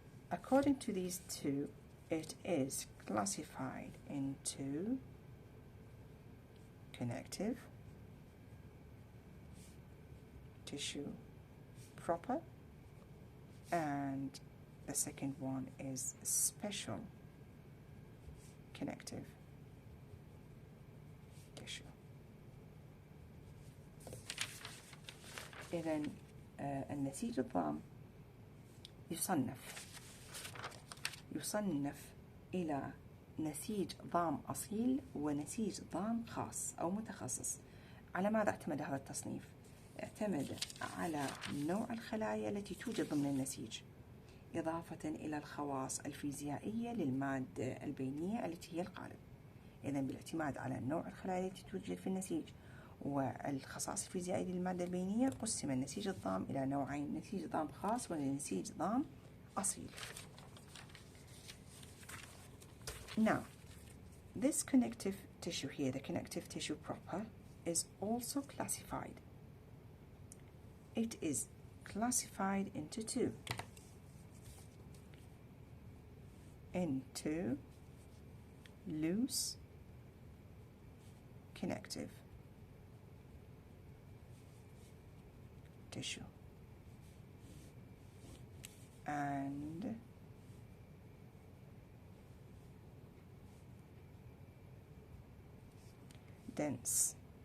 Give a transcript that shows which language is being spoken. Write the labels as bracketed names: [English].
[English] According to these two, it is classified into connective tissue proper, and the second one is special connective tissue. [Arabic] إذن النسيج الضام يصنف إلى نسيج ضام أصيل ونسيج ضام خاص أو متخصص. على ماذا اعتمد هذا التصنيف؟ اعتمد على نوع الخلايا التي توجد ضمن النسيج، إضافة إلى الخواص الفيزيائية للمادة البينية التي هي القالب. إذن بالاعتماد على نوع الخلايا التي توجد في النسيج والخصائص الفيزيائية للمادة البينية، قسم النسيج الضام إلى نوعين: نسيج ضام خاص ونسيج ضام أصيل. [English] Now, this connective tissue here, the connective tissue proper, is also classified. It is classified into two. Into loose connective tissue and dense